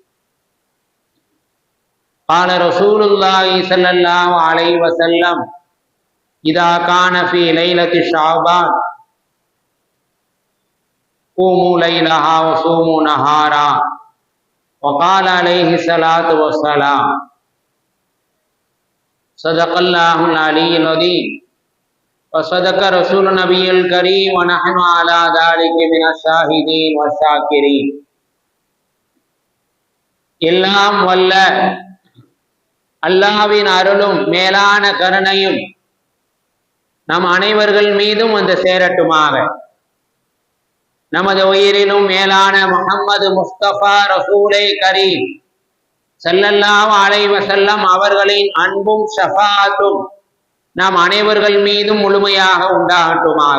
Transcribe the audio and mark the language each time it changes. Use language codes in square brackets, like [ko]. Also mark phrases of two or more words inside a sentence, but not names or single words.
[ar] قال رسول الله صلى الله عليه وسلم: إذا كان في ليلة شعبان قوموا ليلها وصوموا نهارا. وقال عليه الصلاة والسلام: صدق الله العلي العظيم وصدق رسول النبي الكريم ونحن على ذلك من الشاهدين والشاكرين. [ta] எல்லாம் வல்ல அல்லாஹ்வின் அருளும் மேலான கருணையும் நம் அனைவர்கள் மீதும் வந்து சேரட்டுமாக. நமது உயிரிலும் மேலான முஹம்மது முஸ்தபா ரசூலே கரீம் [ar] صلى الله عليه وسلم [ta] அவர்களின் அன்பும் ஷஃபாஅத்தும் நாம் அனைவர்கள் மீதும் முழுமையாக உண்டாகட்டுமாக.